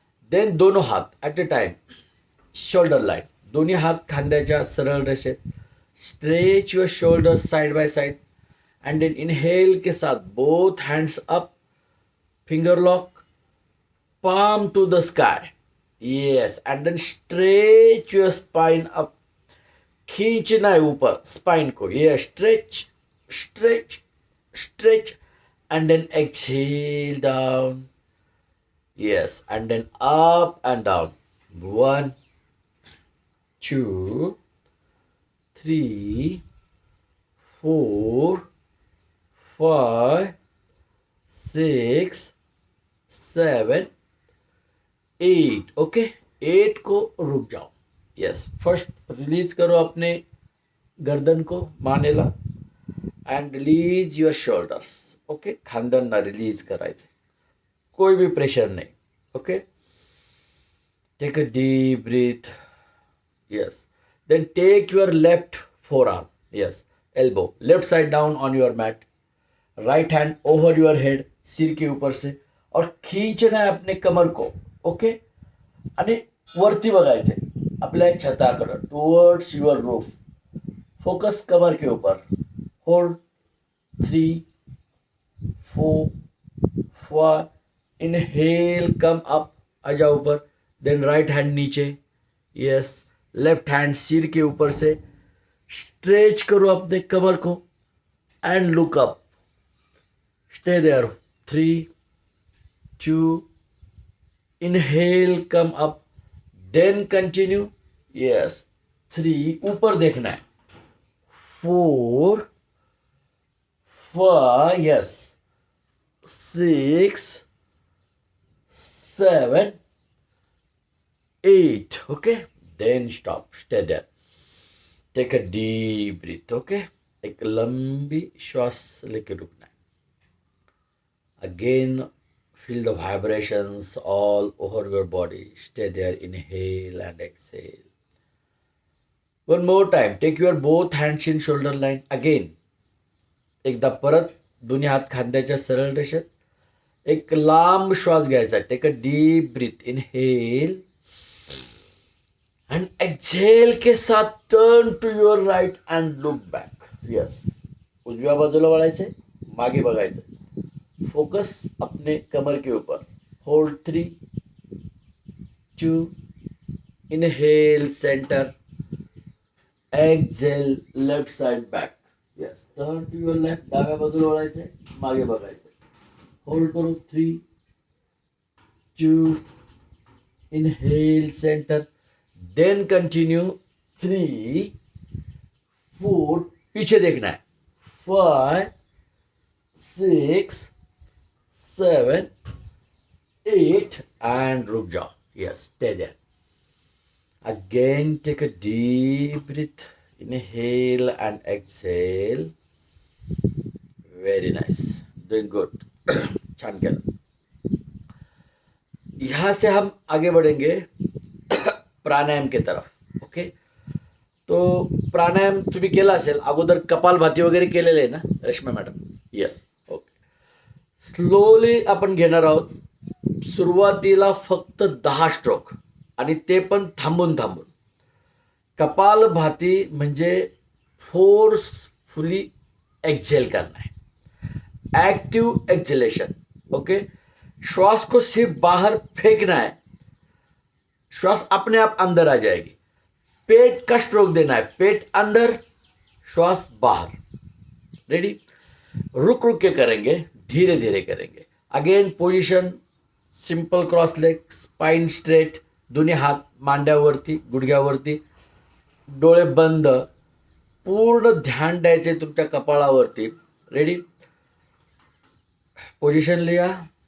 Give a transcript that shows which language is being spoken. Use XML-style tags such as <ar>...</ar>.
<en>Then दोनों हात at a time shoulder line.</en> <mr>दोन्ही हात खांद्याच्या सरळ रेषेत.</mr> <en>Stretch your shoulder side by side. And then inhale के साथ both hands up, finger lock, palm to the sky. Yes, and then stretch your spine up.</en> <hi>खींचना है ऊपर स्पाइन को.</hi> <en>ये stretch stretch stretch and then exhale down. Yes, and then up and down. 1 2 3 4 5 6 7 8. Okay.</en> <hi>8 को रुक जाओ. Yes. First release करो अपने गर्दन को, मानेला,</hi> <en>And release your shoulders.</en> <hi>Okay.</hi> <mr>खांद्यांना release करायचे.</mr> <en>कोई भी प्रेशर नाही. Okay. Take a deep breath. Yes. Then take your left forearm. Yes. Elbow left side down on your mat. Right hand over your head,</en> <hi>सिर के ऊपर से, और खींचना है अपने कमर को.</hi> <en>Okay.</en> <mr>आणि वरती बघायचे आपल्या छताकडं,</mr> <en>Towards your roof.</en> <hi>फोकस कमर के ऊपर. होल्ड 3 4 5.</hi> <en>inhale, come up,</en> <hi>आ जाओ ऊपर.</hi> <en>Then right hand नीचे. Yes.</en> <hi>लेफ्ट हैंड सिर के ऊपर से. स्ट्रेच करो अपने कमर को</hi> <en>And look up. Stay there. 3 2. Inhale, come up. Then continue. Yes. 3.</en> <hi>ऊपर देखना है.</hi> <en>4 5. Yes. 6 7 8. Okay. Then stop. Stay there. Take a deep breath. Okay.</en> <hi>एक लंबी श्वास लेके रुकना है.</hi> <en>Again feel the vibrations all over your body. Stay there. Inhale and exhale. One more time. Take your both hands in shoulder line. Again.</en> <mr>एकदा परत दोन्ही हात खांद्याच्या सरळ रेषेत. एक लांब श्वास घ्यायचा.</mr> <en>Take a deep breath. Inhale and exhale के साथ turn to your right and look back. Yes.</en> <mr>उजव्या बाजूला वळायचे, मागे बघायचं.</mr> <hi>फोकस अपने कमर के ऊपर. Hold 3 2.</hi> <en>Inhale centre. Exhale left side back. Yes. Turn to your left.</en> <mr>डाव्या बाजूला वळायचे, मागे बघायचे. होल्ड करू.</mr> <en>3 2. Inhale centre. Then continue.</en> <hi>3 4. पीछे देखना है.</hi> <en>5 6 7 8 and</en> <hi>रुक जाओ.</hi> <en>Yes, stay there. Again, take a deep breath. Inhale and exhale. Very nice. Doing good.</en> <mr>छान केलं.</mr> <hi>यहाँ से हम आगे बढ़ेंगे प्राणायाम के तरफ.</hi> <en>Okay.</en> <mr>तो प्राणायाम तुम्ही केला असेल अगोदर. कपालभाती वगैरे केलेले आहे ना Reshma madam? Yes. Okay. Slowly आपण घेणार आहोत. सुरुवातीला फक्त 10 स्ट्रोक, आणि ते पण थांबून थांबून. कपालभाती म्हणजे फोर्सफुली एक्झेल करना है.</mr> <en>Active exhalation. Okay.</en> <hi>श्वास को सिर्फ बाहर फेंकना है. श्वास अपने आप अंदर आ जाएगी. पेट का स्ट्रोक देना है. पेट अंदर, श्वास बाहर. रेडी? रुक रुक के करेंगे, धीरे धीरे करेंगे.</hi> <en>again position simple cross leg, spine straight,</en> <mr>दोन्ही हात मांड्यावरती, गुडघ्यावरती, डोळे बंद. पूर्ण ध्यान द्यायचे तुमच्या कपाळावरती.</mr> <hi>रेडी? पोजिशन लिया.</hi>